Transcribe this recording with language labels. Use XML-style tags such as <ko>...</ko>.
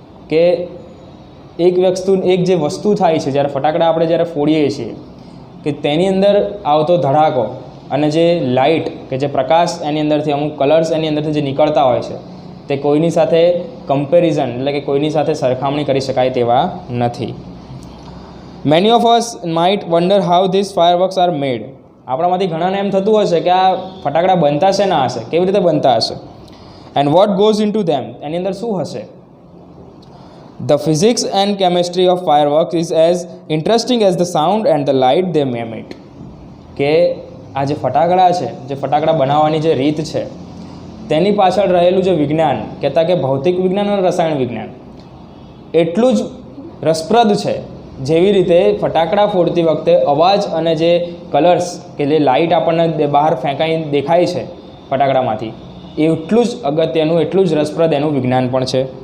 <gu>કે એક જે વસ્તુ થાય છે જ્યારે ફટાકડા આપણે જ્યારે ફોડીએ છીએ કે તેની અંદર આવતો ધડાકો અને જે લાઇટ કે જે પ્રકાશ એની અંદરથી અમુક કલર્સ એની અંદરથી જે નીકળતા હોય છે તે કોઈની સાથે કમ્પેરિઝન એટલે કે કોઈની સાથે સરખામણી કરી શકાય તેવા નથી.</gu> <en>Many of us might wonder how this fireworks are made.</en> <gu>આપણામાંથી ઘણાને એમ થતું હશે કે આ ફટાકડા બનતા છે ના હશે, કેવી રીતે બનતા હશે,</gu> <en>and what goes into them,</en> <gu>એની અંદર શું હશે?</gu> <en>The physics and chemistry of fireworks is as interesting as the sound and the light they emit.</en> <gu>કે આ જે ફટાકડા છે, જે ફટાકડા બનાવવાની જે રીત છે તેની પાછળ રહેલું જે વિજ્ઞાન, કહેતા કે ભૌતિક વિજ્ઞાન અને રસાયણ વિજ્ઞાન એટલું જ રસપ્રદ છે જેવી રીતે ફટાકડા ફોડતી વખતે અવાજ અને જે કલર્સ કે જે લાઇટ આપણને બહાર ફેંકાઈ દેખાય છે ફટાકડામાંથી, એટલું જ અગત્યનું, એટલું જ રસપ્રદ એનું વિજ્ઞાન પણ છે.</gu>